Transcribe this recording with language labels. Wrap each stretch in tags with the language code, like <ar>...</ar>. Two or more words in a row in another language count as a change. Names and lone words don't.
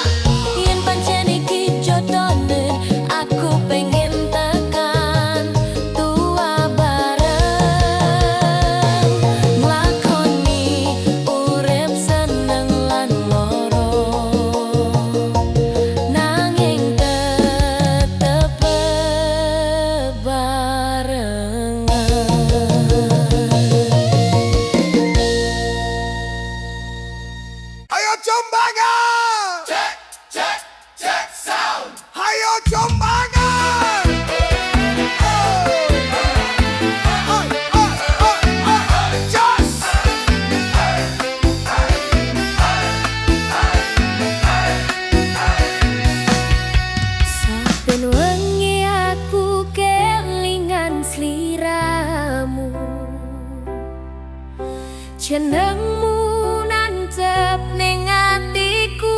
<jv>Yen pancen iki jodone, aku pengen tekan tua bareng, nglakoni urip seneng lan loro, nanging tetep bebarengan. Ayo Jombangan!</jv> <en>Check, check, check sound.</en> <jv>Ayo Jombangan! Just! Saben wengi aku kelingan sliramu, jenengmu nancep ning atiku.</jv>